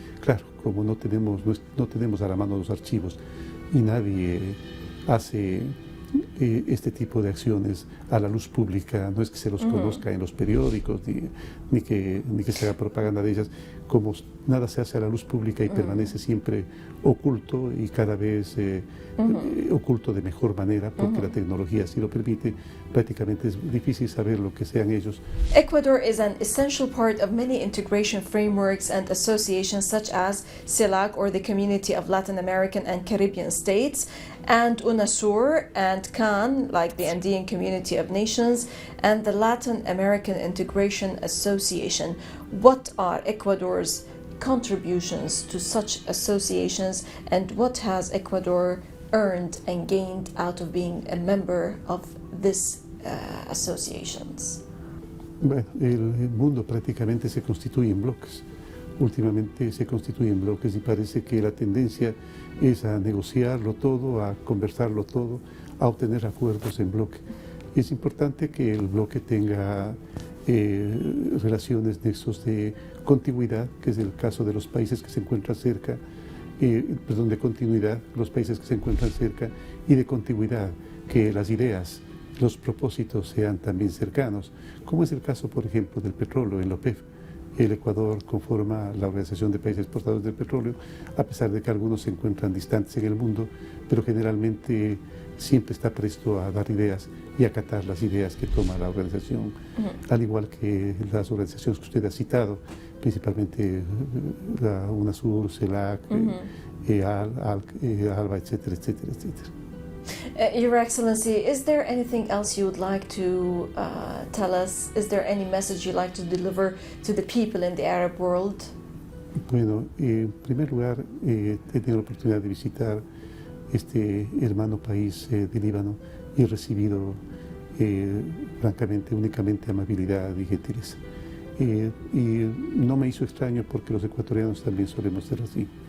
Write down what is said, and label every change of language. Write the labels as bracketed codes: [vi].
[es] Claro, como no tenemos a la mano los archivos y nadie hace este tipo de acciones a la luz pública, no es que se los conozca en los periódicos ni que se haga propaganda de ellas, como nada se hace a la luz pública y permanece siempre oculto y cada vez oculto de mejor manera porque la tecnología así lo permite, prácticamente es difícil saber lo que sean ellos. [en] Ecuador is an essential part of many integration frameworks and associations such as CELAC, or the Community of Latin American and Caribbean States, and UNASUR and CAN, like the Andean Community of Nations, and the Latin American Integration Association. What are Ecuador's contributions to such associations, and what has Ecuador earned and gained out of being a member of these associations? [es] Bueno, el mundo prácticamente se constituye en bloques. Últimamente se constituye en bloques y parece que la tendencia es a negociarlo todo, a conversarlo todo, a obtener acuerdos en bloque. Es importante que el bloque tenga relaciones, nexos de continuidad, que es el caso de los países que se encuentran cerca, de continuidad, los países que se encuentran cerca, y de continuidad, que las ideas, los propósitos sean también cercanos, como es el caso, por ejemplo, del petróleo en la OPEP. El Ecuador conforma la Organización de Países Exportadores del Petróleo, a pesar de que algunos se encuentran distantes en el mundo, pero generalmente siempre está presto a dar ideas y acatar las ideas que toma la organización, al igual que las organizaciones que usted ha citado, principalmente la UNASUR, CELAC, ALBA, etcétera, etcétera, etcétera. [en] Your Excellency, is there anything else you would like to tell us? Is there any message you'd like to deliver to the people in the Arab world? [es] Bueno, en primer lugar, he tenido la oportunidad de visitar este hermano país de Líbano y he recibido, francamente, únicamente amabilidad y gentileza. Y no me hizo extraño porque los ecuatorianos también solemos ser así.